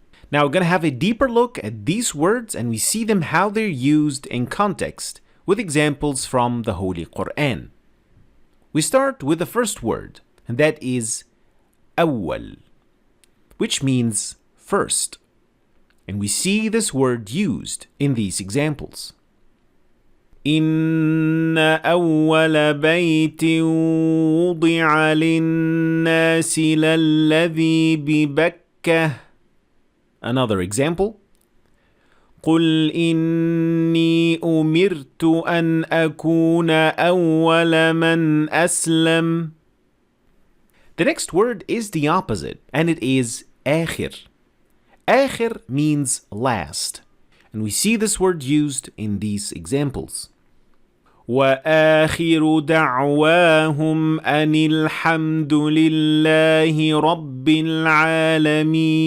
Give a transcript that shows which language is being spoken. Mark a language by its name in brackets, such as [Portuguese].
[English] Now we're going to have a deeper look at these words, and we see them how they're used in context with examples from the Holy Quran. We start with the first word, and that is awwal, which means first. And we see this word used in these examples. [Arabic] إن أول بيت وضع للناس للذي ببكة. [English] Another example. [Arabic] قل إني أمرت أن أكون أول من أسلم. [English] The next word is the opposite, and it is ajer. Ajer means last, and we see this word used in these examples. [Arabic] وآخر دعواهم أن الحمد لله رب العالمين.